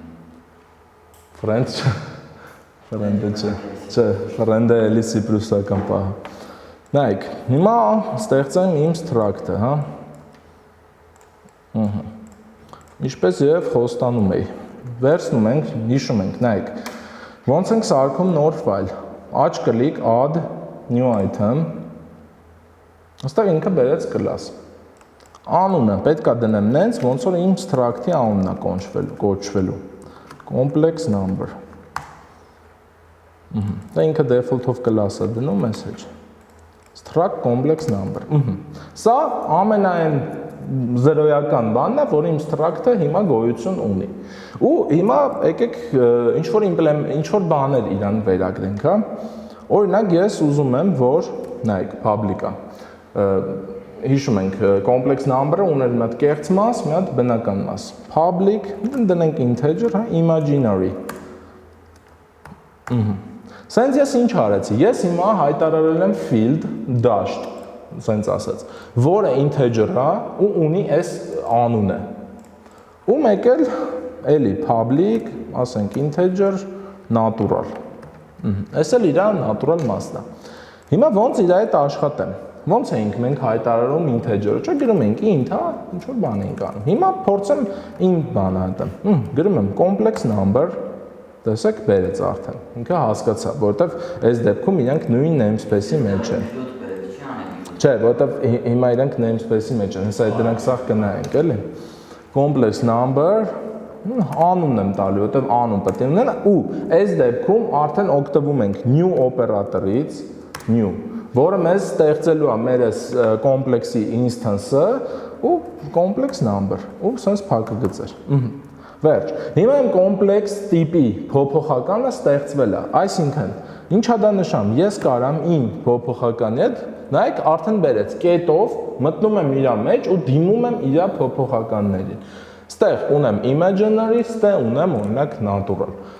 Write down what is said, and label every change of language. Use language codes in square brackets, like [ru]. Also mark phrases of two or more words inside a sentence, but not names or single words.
[hy] Friend չէ։ Friend-ը չէ։ Չէ, friend-ը էլի C++-ական պահ։ Նայեք, հիմա ստեղծեմ իմ struct-ը, հա։ Ինչպես եւ խոստանում էի։ Վերցնում ենք, հիշում ենք, նայեք։ Ոնց ենք սարքում նոր ֆայլ։ Աջ կլիկ [en] add new item։ [hy] Այստեղ ինքը բերեց class։ Անունը պետք է դնեմ նենց, ոնց որ իմ struct-ի անունն է կոչվելու։ [en] Complex number։ [hy] Դա ինքը [en] default-ով class-ը [hy] դնում message։ [en] Struct complex number։ [hy] Սա ամենայն զրոյական բանն է, որ իմ struct-ը հիմա գոյություն ունի։ Ու հիմա եկեք ինչ որ բաներ իրան վերագրենք, հա։ Օրինակ ես ուզում եմ, որ նայեք, public-ա։ Հիշում ենք, [en] complex number-ը [hy] ուներ մի հատ կեղծ մաս, մի հատ բնական մաս։ Public, դնենք integer, հա, imaginary։ Սենց ես ինչ արեցի։ Ես հիմա հայտարարել եմ [en] field dashed, [hy] սենց ասած, որը integer է ու ունի այս անունը։ Ու մեկ էլ էլի public, ասենք [en] integer natural։ [hy] Այս էլ իր natural մասն է։ Հիմա ոնց իր հետ աշխատեմ։ Ոնց էինք մենք հայտարարում integer-ը, չէ՞ գրում ենք int, հա, ինչ որ բան ենք անում։ Հիմա փորձեմ int բանը դեմ։ Գրում եմ [en] complex number, [hy] տեսեք բերեց արդեն։ Ինքը հասկացա, որովհետև այս դեպքում իրանք նույն namespace-ի մեջ են։ Չէ, որովհետև հիմա իրանք namespace-ի մեջ են, հեսա դրանք սաղ կնայենք, էլի։ [en] Complex number, [hy] անունն եմ տալու, որովհետև անուն պետք է ունենա, ու այս դեպքում արդեն օգտվում ենք new օպերատորից, new, որը մեզ ստեղծելու է մեր այս [en] complex-ի instance-ը [hy] ու [en] complex number, [hy] ու sense փակը գծեր։ Վերջ։ Հիմա իմ complex տիպի փոփոխականը ստեղծվել է, այսինքն, ինչա դա նշան, ես կարամ իմ փոփոխականի հետ, նայեք արդեն բերեց կետով, մտնում եմ իրա մեջ ու դիմում եմ իրա փոփոխականներին։ Ստեղ ունեմ imaginary, ստեղ ունեմ օրինակ natural։